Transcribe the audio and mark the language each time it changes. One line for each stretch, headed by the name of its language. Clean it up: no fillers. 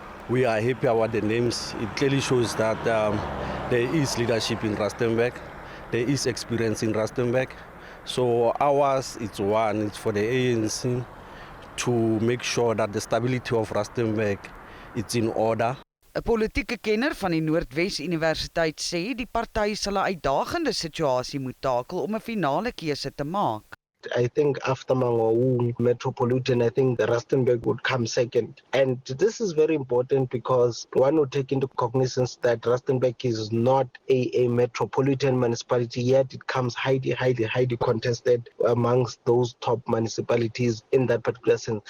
English: We are happy about the names. It clearly shows that there is leadership in Rustenburg. There is experience in Rustenburg. So ours, it's one, it's for the ANC to make sure that the stability of Rustenburg is in order.
Afrikaans: 'n Politieke kenner van die Noordwes Universiteit sê die party sal 'n uitdagende situasie moet takel om 'n finale keuse te maak.
English: I think after Mangaung Metropolitan, I think the Rustenburg would come second. And this is very important because one would take into cognizance that Rustenburg is not a metropolitan municipality, yet it comes highly contested amongst those top municipalities in that particular sense.